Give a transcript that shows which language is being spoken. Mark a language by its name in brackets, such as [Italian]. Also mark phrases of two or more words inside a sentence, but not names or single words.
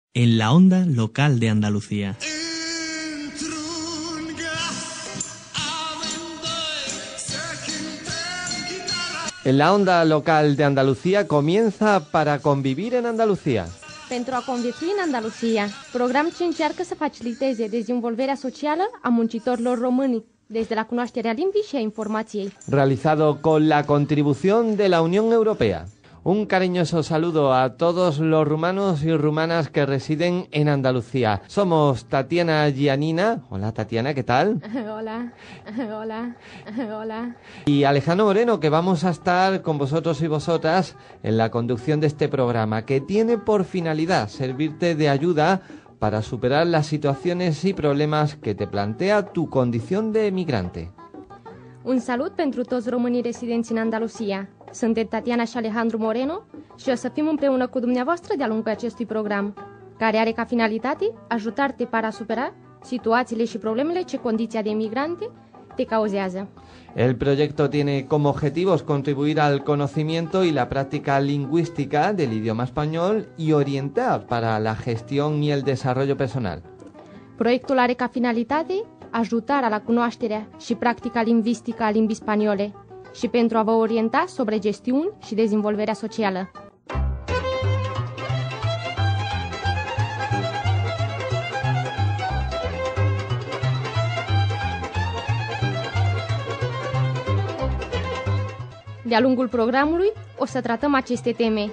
[Spanish] En la onda local de Andalucía. En la onda local de Andalucía comienza Para convivir en Andalucía. [Romanian] Pentru a conviețui în Andalusia, program ce încearcă să faciliteze dezvoltarea socială a muncitorilor români, [Spanish] desde la [Romanian] cunoașterea limbii și a informației. [Spanish] Realizado con la contribución de la Unión Europea. Un cariñoso saludo a todos los rumanos y rumanas que residen en Andalucía. Somos Tatiana Giannina. Hola Tatiana, ¿qué tal? Hola, hola, hola. Y Alejandro Moreno, que vamos a estar con vosotros y vosotras en la conducción de este programa, que tiene por finalidad servirte de ayuda para superar las situaciones y problemas que te plantea tu condición de emigrante. [Romanian] Un salut pentru toți românii rezidenți în Andalusia. Suntem Tatiana și Alejandro Moreno și o să fim împreună cu dumneavoastră de-a lungul acestui program, care are ca finalitate ajutarte para supera situațiile și problemele ce condiția de emigrante te cauzează. [Spanish] El proyecto tiene como objetivos contribuir al conocimiento y la práctica lingüística del idioma español y orientar para la gestión y el desarrollo personal. [Romanian] Proiectul are ca finalitate ajutarea la cunoașterea și practica lingvistică a limbii spaniole și pentru a vă orienta sobre gestiuni și dezvoltarea socială. De-a lungul programului o să tratăm aceste teme.